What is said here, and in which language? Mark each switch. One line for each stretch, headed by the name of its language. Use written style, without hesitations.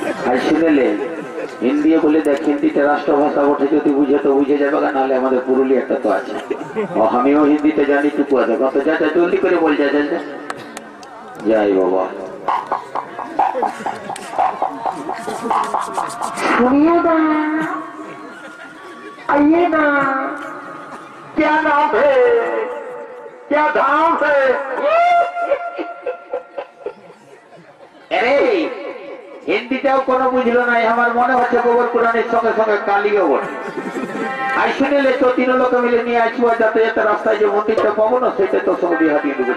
Bangla: I শুনেলে Hindi বলে দেখ, হিন্দিতে রাষ্ট্রভাষা বটে, যদি বুঝে তো বুঝে যাবে, নাহলে আমাদের পুরুলিয়াটা তো আছে। ও আমিও হিন্দিতে জানি, টুকু আছে কত, যা জলদি করে বল, যা যাই বাবা।
Hindi: सुनिए ना, आइए ना, क्या नाम है, क्या धाम है?
Bangla: अरे হিন্দিটাও কোনো বুঝলো নাই, আমার মনে হচ্ছে গোবর পুরাণের সঙ্গে সঙ্গে কালিও বটে। আই শুনেলে তো তিন লোক মিলে নিয়ে আসবো, যাতে যাতে রাস্তায় যে মন্দিরটা পাবো না, সেটা তোর সঙ্গে বিয়ে হাতিয়ে দেবো।